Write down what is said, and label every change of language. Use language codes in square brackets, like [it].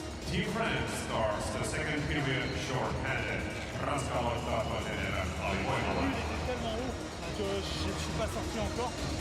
[en] Team France starts the second period short-handed. [fi] Ranska aloittaa toisen erän alivoimalla. [fr] Tellement haut que je ne suis pas sorti encore.